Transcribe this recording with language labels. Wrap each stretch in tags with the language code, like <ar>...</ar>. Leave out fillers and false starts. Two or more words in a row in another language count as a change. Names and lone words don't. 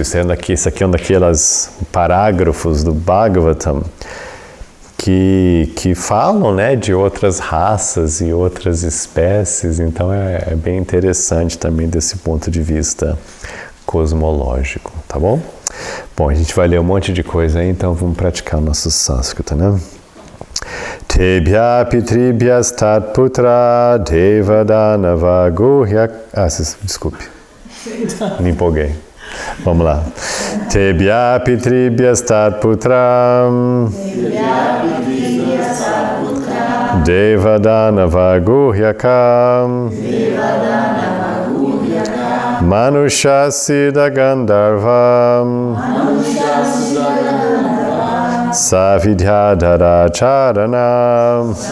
<pt>Isso aqui é um daqueles parágrafos do Bhagavatam que falam, né, de outras raças e outras espécies, então é bem interessante também desse ponto de vista cosmológico, tá bom? Bom, a gente vai ler um monte de coisa aí, então vamos praticar o nosso sânscrito, né?</pt> <sa>तेभ्यः पितृभ्यस् तत्पुत्र देवदानव गुह्यक...</sa> <pt>desculpe, me empolguei. Vamos lá.</pt> <sa>तेभ्यः पितृभ्यस् तत्पुत्रम् देवदानव गुह्यकम् मनुष्यसिद्ध गन्धर्वम् सविद्याधर चारणम्</sa>